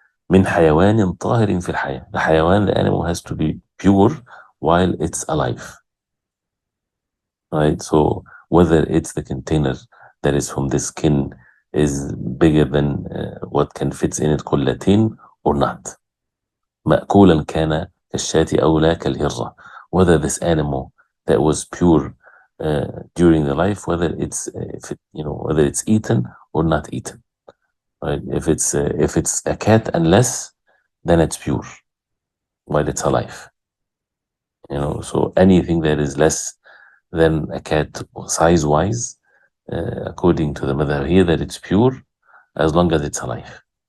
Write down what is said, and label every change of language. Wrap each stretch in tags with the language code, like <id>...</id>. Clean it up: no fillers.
<ar>من حيوان طاهر في الحياة.</ar> <en>The حيوان, the animal has to be pure while it's alive. Right? So whether it's the container that is from the skin is bigger than what can fit in it كلتين or not.</en> <ar>مأكولا كان كالشاة أو لا كالهرة.</ar> <en>Whether this animal that was pure during the life, whether it's whether it's eaten or not eaten. Right? If it's a cat and less, then it's pure while it's alive. So anything that is less than a cat size-wise, according to the madhab here, that it's pure as long as it's alive.</en>